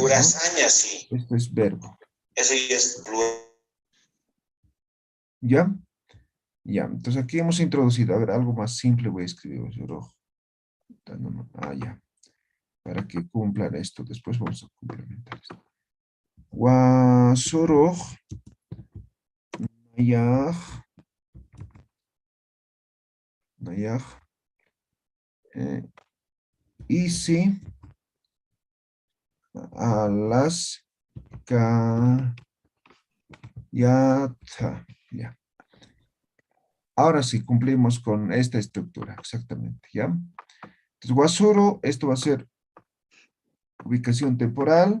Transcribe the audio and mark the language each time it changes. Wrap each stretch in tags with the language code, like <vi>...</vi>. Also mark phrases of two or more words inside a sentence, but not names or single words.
<es>Lurasaña, sí. Esto es verbo. Eso ya es plural. ¿Ya? Ya, entonces aquí hemos introducido, a ver, algo más simple voy a escribir. Ya. Para que cumplan esto, después vamos a complementar esto.</es> <ay>Guasuruj, Nayaj, isi, alas, ya.</ay> <es>Ahora sí, cumplimos con esta estructura, exactamente, ¿ya? Entonces, Guasuru, esto va a ser ubicación temporal.</es>